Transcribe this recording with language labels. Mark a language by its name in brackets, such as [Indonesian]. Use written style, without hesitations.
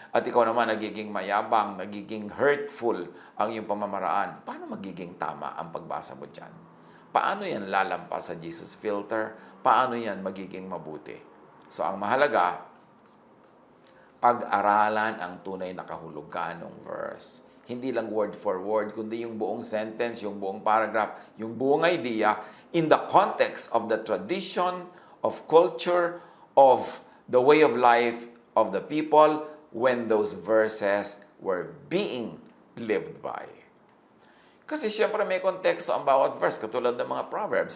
[Filipino] At ikaw naman nagiging mayabang, nagiging hurtful ang iyong pamamaraan. Paano magiging tama ang pagbasa mo dyan? Paano yan lalampas sa Jesus filter? Paano yan magiging mabuti? So ang mahalaga, pag-aralan ang tunay na kahulugan ng verse. Hindi lang [English] word for word, [Filipino] kundi yung buong [English] sentence, [Filipino] yung buong [English] paragraph, [Filipino] yung buong [English] idea in the context of the tradition, of culture, of the way of life of the people when those verses were being lived by. [Filipino] Kasi siyempre may konteksto ang bawat verse, katulad ng mga Proverbs.